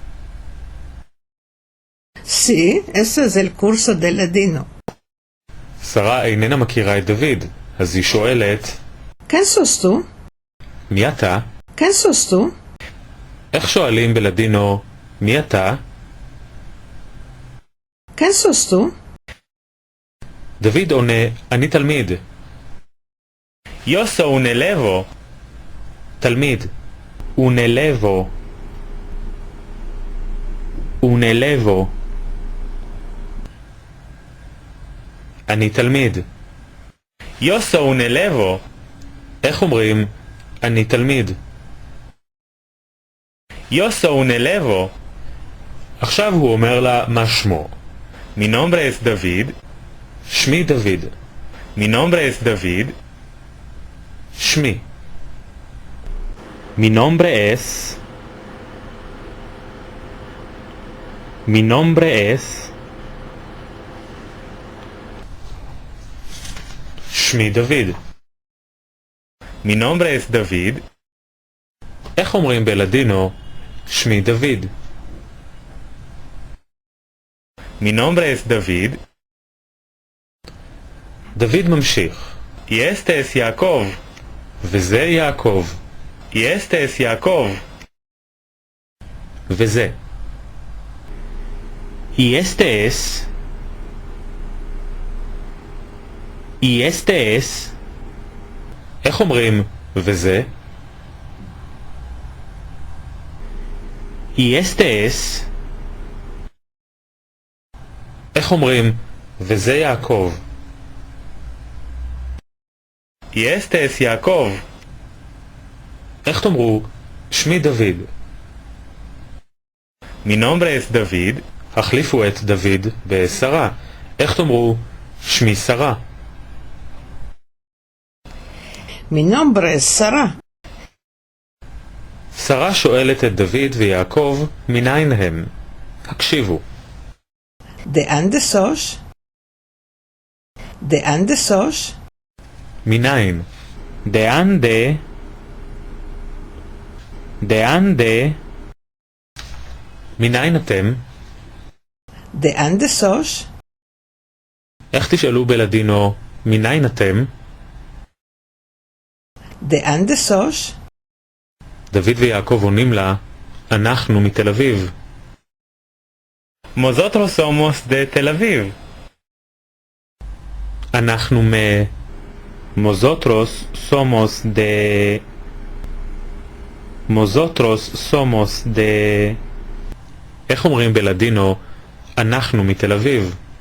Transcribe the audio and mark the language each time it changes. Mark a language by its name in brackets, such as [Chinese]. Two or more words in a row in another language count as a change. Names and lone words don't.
[Spanish] Sí, ese es el curso de ladino. [Hebrew] שרה איננה מכירה את דוד, אז היא שואלת, [Ladino] ¿Quién sos tú? [Hebrew] מי אתה? [Ladino] ¿Quién sos tú? [Hebrew] איך שואלים בלדינו, מי אתה? [Ladino] ¿Quién sos tú? [Hebrew] דוד עונה, אני תלמיד. [Ladino] Yo soy un elevo. תלמיד. Un elevo. Un elevo. [Hebrew] אני תלמיד. [Ladino] Yo soy un elevo. [Hebrew] איך אומרים, אני תלמיד? [Ladino] Yo soy un elevo. [Hebrew] עכשיו הוא אומר לה מה שמו. [Ladino] Mi nombre es David. [Hebrew] שמי דוד. [Ladino] Mi nombre es David. שמי. Mi nombre es. Mi nombre es. [Hebrew] שמי דוד. [Ladino] Mi nombre es David. [Hebrew] איך אומרים בלדינו, שמי דוד? [Ladino] Mi nombre es David. [Hebrew] דוד ממשיך. [Ladino] Y este es יעקב. [Hebrew] וזה יעקב. [Ladino] Y este es יעקב. [Hebrew] וזה. [Ladino] Y este es. Y este es. [Hebrew] איך אומרים וזה? [Ladino] Y este es. [Hebrew] איך אומרים וזה יעקב? [Ladino] Y este es יעקב. [Hebrew] איך תאמרו שמי דוד? [Ladino] Mi nombre es David. [Hebrew] החליפו את דוד בשרה. איך תאמרו שמי שרה? [Ladino] Mi nombre es Sara. [Hebrew] שרה שואלת את דוד ויעקב מניין הם. הקשיבו. [Ladino] ¿De dónde sos? ¿De dónde sos? [Hebrew] מניין. דאנדה. מניין אתם? [Ladino] ¿De dónde sos? [Hebrew] איך תשאלו בלדינו, מניין אתם? [Ladino] ¿De dónde sos? [Hebrew] דוד ויעקב עונים לה, אנחנו מתל אביב. [Ladino] Nosotros somos de תל אביב. [Hebrew] אנחנו [Ladino] Nosotros somos de [Hebrew] איך אומרים בלדינו, אנחנו מתל אביב?